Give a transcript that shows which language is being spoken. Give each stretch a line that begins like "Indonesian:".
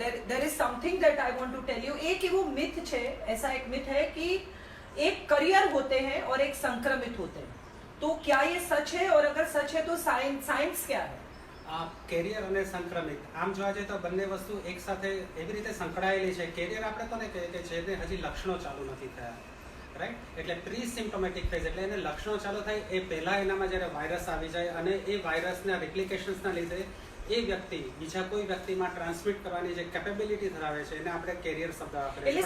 English: there is something that I want to tell you.
Hindi: एक वो myth है, ऐसा एक myth है कि एक करियर होते हैं और एक संक्रमित होते हैं. तो क्या ये सच है, और अगर सच है तो साइंस क्या है?
Gujarati: કેરિયર અને સંક્રમિત આમ જોવા જઈએ તો બંને વસ્તુ એક સાથે એવી રીતે સંકળાયેલી છે. કેરિયર આપણે કોને કહીએ કે જેને હજી લક્ષણો ચાલુ નથી થયા, રાઈટ? એટલે પ્રી સિમ્પ્ટોમેટિક ફેઝ, એટલે એને લક્ષણો ચાલુ થાય એ પહેલાં એનામાં જ્યારે વાયરસ આવી જાય અને એ વાયરસના રિપ્લિકેશન્સના લીધે એ વ્યક્તિ બીજા કોઈ વ્યક્તિમાં ટ્રાન્સમિટ કરવાની જે કેપેબિલિટી ધરાવે છે એને આપણે કેરિયર શબ્દ વાપરીએ.